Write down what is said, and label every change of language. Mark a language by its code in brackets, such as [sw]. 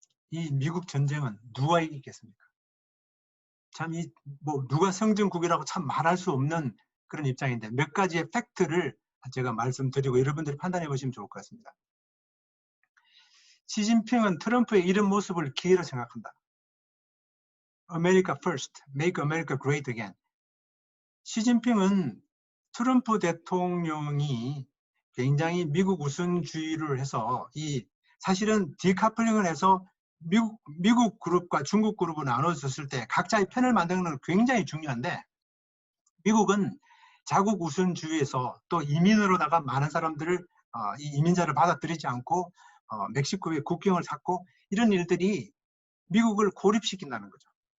[ko] 이 미국 전쟁은 누가 이기겠습니까? 참 누가 성전국이라고 참 말할 수 없는 그런 입장인데 몇 가지의 팩트를 제가 말씀드리고 여러분들이 판단해 보시면 좋을 것 같습니다. 시진핑은 트럼프의 이런 모습을 기회로 생각한다. [en] America first, make America great again. [ko] 시진핑은 트럼프 대통령이 굉장히 미국 우선주의를 해서 사실은 디카플링을 해서 미국 그룹과 중국 그룹으로 나눠졌을 때 각자의 편을 만드는 건 굉장히 중요한데 미국은 자국 우선주의에서 또 이민으로다가 많은 사람들을 이 이민자를 받아들이지 않고 멕시코의 국경을 닫고 이런 일들이 미국을 고립시킨다는 거죠.